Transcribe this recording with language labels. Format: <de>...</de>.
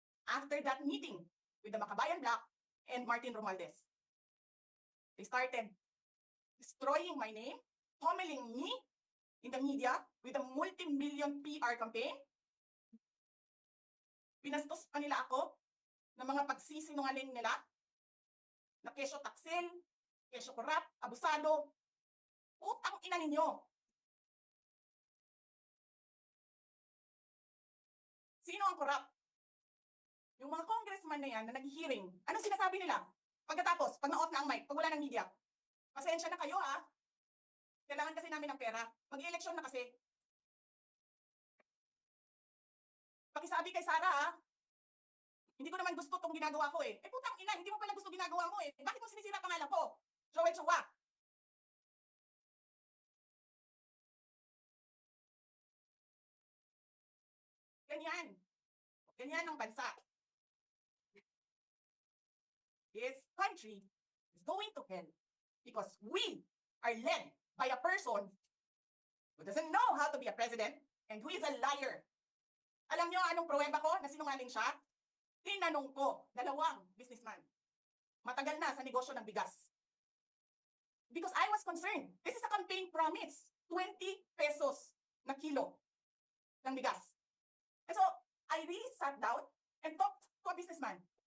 <en>After that meeting with the Makabayan Black and Martin Romualdez. They started destroying my name, pummeling me in the media with a multi-million PR campaign.</en> <tl>Pinastos pa nila ako ng mga pagsisinungaling nila na kesyo taksil, kesyo korap, abusado. Utang ina ninyo. Sino ang korap? Yung mga congressman na yan na nag-hearing, anong sinasabi nila? Pagkatapos, pag na-off na ang mic, pag wala ng media, pasensya na kayo ha. Kailangan kasi namin ng pera. Mag-eleksyon na kasi. Pakisabi kay Sara ha. Hindi ko naman gusto itong ginagawa ko eh. Eh putang ina, hindi mo pala gusto ginagawa mo eh. Bakit mo sinisira pangalan ko? Joel Chua. Ganyan. Ganyan ang bansa.</tl> <en>This country is going to hell because we are led by a person who doesn't know how to be a president and who is a liar.</en> <tl>Alam niyo anong pruweba ko na sinungaling siya? Tinanong ko, dalawang businessman. Matagal na sa negosyo ng bigas.</tl> <en>Because I was concerned. This is a campaign promise.</en> <tl>20 pesos na kilo ng bigas.</tl> <en>And so, I really sat down and talked to a businessman.</en>